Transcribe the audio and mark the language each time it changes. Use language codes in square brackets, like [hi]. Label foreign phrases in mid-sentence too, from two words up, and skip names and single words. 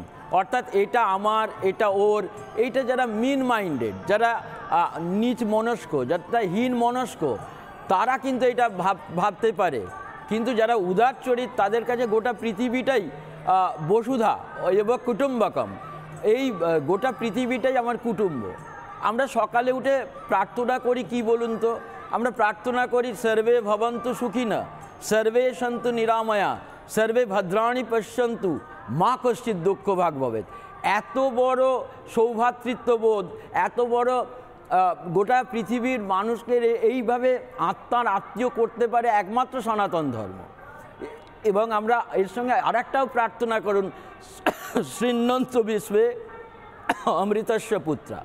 [bn] অর্থাৎ এটা আমার, এটা ওর, এইটা যারা [en] mean minded, [bn] যারা নিচ মনস্ক, যারা হীন মনস্ক, তারা কিন্তু এটা ভাবতে পারে। কিন্তু যারা উদার চরিত, তাদের কাছে গোটা পৃথিবীটাই [sa] বসুধা এব কুটুম্বকম। [bn] এই গোটা পৃথিবীটাই আমার কুটুম্ব। আমরা সকালে উঠে প্রার্থনা করি কি বলুন তো? আমরা প্রার্থনা করি [sa] সর্বে ভবন্তু সুখিনা, সর্বে সন্তু নিরাময়া, সর্বে ভদ্রাণি পশ্যন্তু, মা কশ্চিৎ দুঃখ ভাগ ভবেৎ। [bn] এত বড় সৌভ্রাতৃত্ববোধ, এত বড় গোটা পৃথিবীর মানুষকে এইভাবে আত্মার আত্মীয় করতে পারে একমাত্র সনাতন ধর্ম। এবং আমরা এর সঙ্গে আরেকটাও প্রার্থনা করুন, [sa] শৃণ্বন্ত বিশ্বে অমৃতস্য পুত্রা।